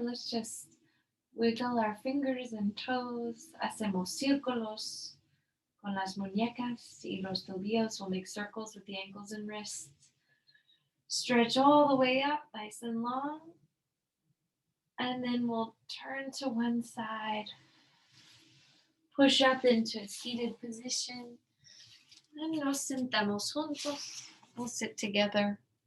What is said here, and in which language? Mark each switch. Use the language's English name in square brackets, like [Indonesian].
[English] Let's just wiggle our fingers and toes. [Spanish] Hacemos círculos con las muñecas y los tobillos. [English] We'll make circles with the ankles and wrists. Stretch all the way up, nice and long. And then we'll turn to one side. Push up into a seated position. And [Spanish] nos sentamos juntos. [English] We'll sit together.